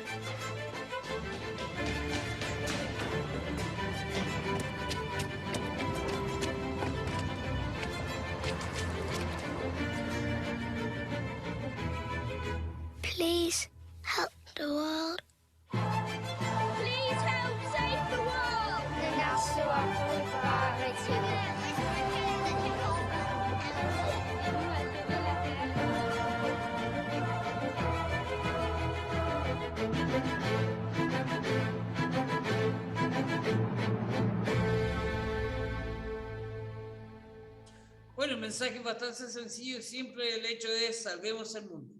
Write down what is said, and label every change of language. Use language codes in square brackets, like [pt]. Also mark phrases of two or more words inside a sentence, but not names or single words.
[en] Please help the world. Please help save the world. [da] Den er stor [es] Bueno, el mensaje es bastante sencillo y simple, el hecho de salvemos el mundo.